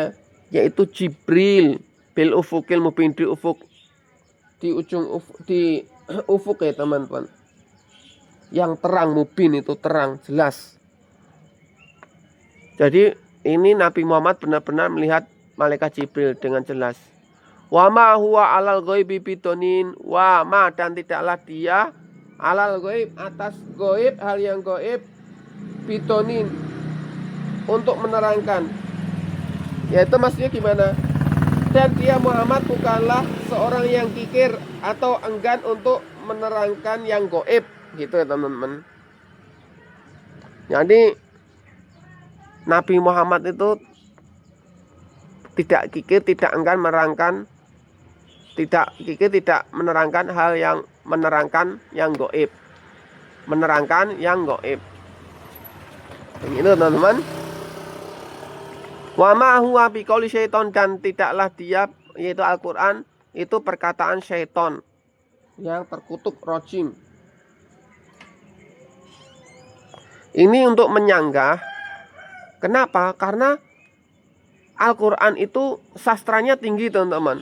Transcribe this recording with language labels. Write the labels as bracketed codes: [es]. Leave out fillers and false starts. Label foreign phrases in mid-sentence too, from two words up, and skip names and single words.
[id] Yaitu Jibril [ar] بالأفق المبين, [id] di ufuk di di ufuk ya teman-teman. Yang terang, mubin itu terang, jelas. Jadi ini Nabi Muhammad benar-benar melihat malaikat Jibril dengan jelas. [ar] وما هو على الغيب بضنين وما [id] dan tidaklah dia [ar] على الغيب [id] atas ghaib, hal yang ghaib, bitonin untuk menerangkan. Yaitu maksudnya gimana? Dan dia Muhammad bukanlah seorang yang kikir atau enggan untuk menerangkan yang ghaib, gitu ya teman-teman. Jadi Nabi Muhammad itu tidak kikir, tidak enggan menerangkan, tidak kikir, tidak menerangkan hal yang menerangkan yang gaib, menerangkan yang gaib. Begitu teman-teman. [ar] وما هو بقول شيطان, [id] dan tidaklah dia, yaitu Al-Qur'an, itu perkataan syaiton yang terkutuk rojim. Ini untuk menyanggah. Kenapa? Karena Al-Qur'an itu sastranya tinggi teman-teman.